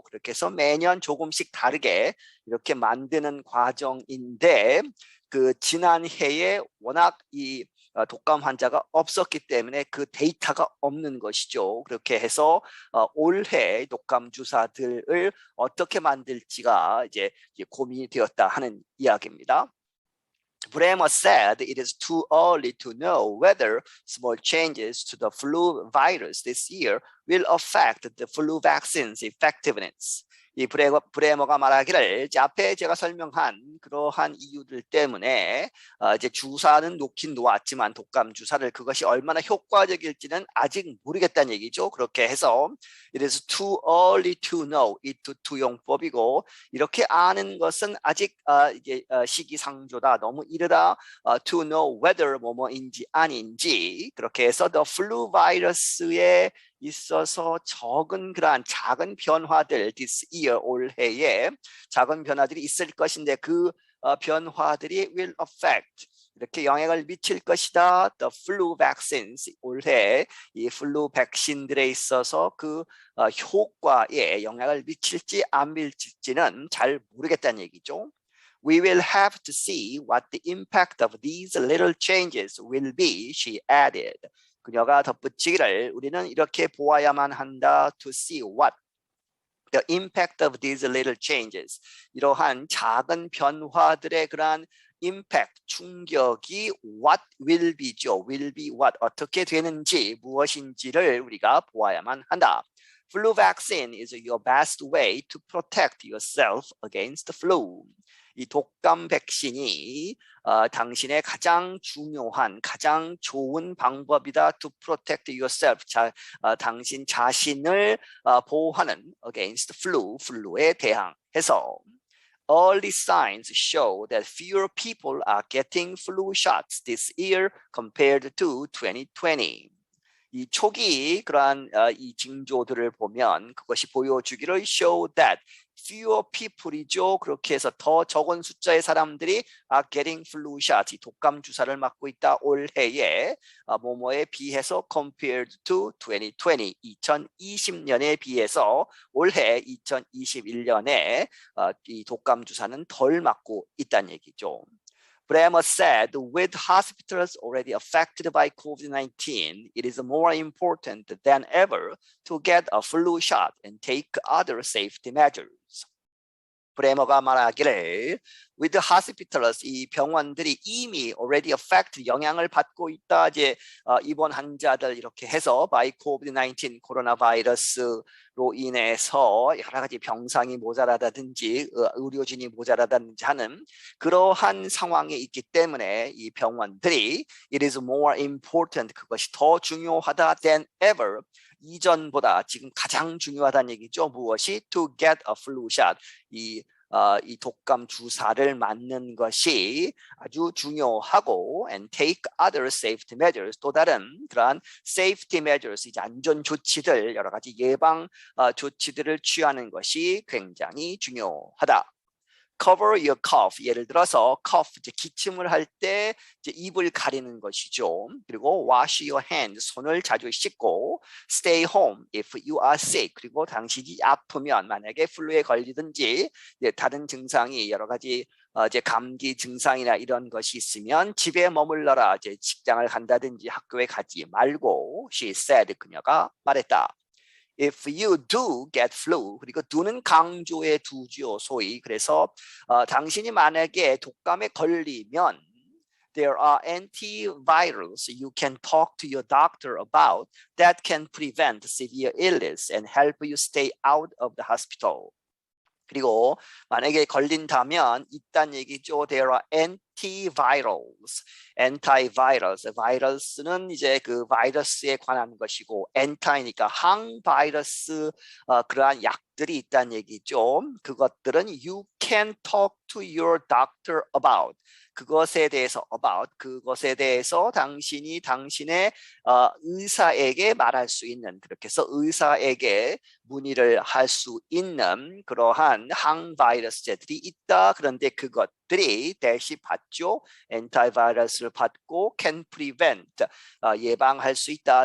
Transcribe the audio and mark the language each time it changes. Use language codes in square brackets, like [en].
[ko] 그렇게 해서 매년 조금씩 다르게 이렇게 만드는 과정인데 그 지난해에 워낙 이 독감 환자가 없었기 때문에 그 데이터가 없는 것이죠. 그렇게 해서 올해 독감 주사들을 어떻게 만들지가 이제 고민이 되었다 하는 이야기입니다. [en] Bremer said it is too early to know whether small changes to the flu virus this year will affect the flu vaccine's effectiveness. [ko] 이 브레머가 말하기를 앞에 제가 설명한 그러한 이유들 때문에 이제 주사는 놓긴 놓았지만 독감 주사를 그것이 얼마나 효과적일지는 아직 모르겠다는 얘기죠. 그렇게 해서 [en] it is too early to know it [ko] 투용법이고 이렇게 아는 것은 아직 이제 시기상조다 너무 이르다 [en] to know whether [ko] 뭐뭐인지 아닌지 그렇게 해서 [en] the flu [ko] 바이러스에 있어서 적은 그러한 작은 변화들 [en] this year [ko] 올해에 작은 변화들이 있을 것인데 그 변화들이 [en] will affect [ko] 이렇게 영향을 미칠 것이다. [en] The flu vaccines [ko] 올해 이 플루 백신들에 있어서 그 효과에 영향을 미칠지 안 미칠지는 잘 모르겠다는 얘기죠. [en] We will have to see what the impact of these little changes will be, she added. [ko] 그녀가 덧붙이기를 우리는 이렇게 보아야만 한다. [en] To see what the impact of these little changes. [ko] 이러한 작은 변화들의 그러한 impact, 충격이 [en] what will be [ko] 죠. [en] will be what, [ko] 어떻게 되는지, 무엇인지를 우리가 보아야만 한다. [en] Flu vaccine is your best way to protect yourself against the flu. [ko] 이 독감 백신이 당신의 가장 중요한, 가장 좋은 방법이다. [en] To protect yourself. [ko] 당신 자신을 보호하는 [en] against flu, [ko] 플루에 대항해서. [en] Early signs show that fewer people are getting flu shots this year compared to 2020. [ko] 이 초기 그러한 이 징조들을 보면 그것이 보여주기를 [en] show that fewer people [ko] 이죠. 그렇게 해서 더 적은 숫자의 사람들이 [en] are getting flu shots, [ko] 이 독감 주사를 맞고 있다. 올해에 뭐뭐에 비해서 [en] compared to 2020, [ko] 2020년에 비해서 올해 2021년에 이 독감 주사는 덜 맞고 있다는 얘기죠. [en] Bremer said, with hospitals already affected by COVID-19, it is more important than ever to get a flu shot and take other safety measures. [ko] 브레머가 말하기를 [en] with hospitals, [ko] 이 병원들이 이미 [en] already affect, [ko] 영향을 받고 있다. 이제 입원 환자들 이렇게 해서 [en] by COVID-19, [ko] 코로나 바이러스로 인해서 여러 가지 병상이 모자라다든지 의료진이 모자라다든지 하는 그러한 상황에 있기 때문에 이 병원들이 [en] it is more important, [ko] 그것이 더 중요하다 [en] than ever, [ko] 이전보다 지금 가장 중요하다는 얘기죠. 무엇이? [en] To get a flu shot. [ko] 이 독감 주사를 맞는 것이 아주 중요하고 [en] and take other safety measures, [ko] 또 다른 그러한 [en] safety measures, [ko] 이제 안전 조치들, 여러 가지 예방 조치들을 취하는 것이 굉장히 중요하다. [en] Cover your cough. [ko] 예를 들어서 cough, 이제 기침을 할 때 이제 입을 가리는 것이죠. 그리고 [en] wash your hands, [ko] 손을 자주 씻고 [en] stay home if you are sick. [ko] 그리고 당신이 아프면, 만약에 플루에 걸리든지 다른 증상이 여러 가지 이제 감기 증상이나 이런 것이 있으면 집에 머물러라. 이제 직장을 간다든지 학교에 가지 말고, [en] she said, [ko] 그녀가 말했다. [en] If you do get flu, [ko] 그리고 do는 강조의 두죠, 소위. 그래서 당신이 만약에 독감에 걸리면 [en] there are antivirals you can talk to your doctor about that can prevent severe illness and help you stay out of the hospital. [ko] 그리고 만약에 걸린다면 있다는 얘기죠. [en] There are antivirals. antivirals. [ko] 바이러스는 이제 그 바이러스에 관한 것이고 anti니까 항바이러스 그러한 약들이 있다는 얘기죠. 그것들은 [en] you can talk to your doctor about. [ko] 그것에 대해서 about, 그것에 대해서 당신이 당신의 의사에게 말할 수 있는, 그렇게 해서 의사에게 문의를 할 수 있는 그러한 항바이러스제들이 있다. 그런데 그것들이 대시 받죠. 엔타이바이러스를 받고 [en] can prevent [ko] 예방할 수 있다.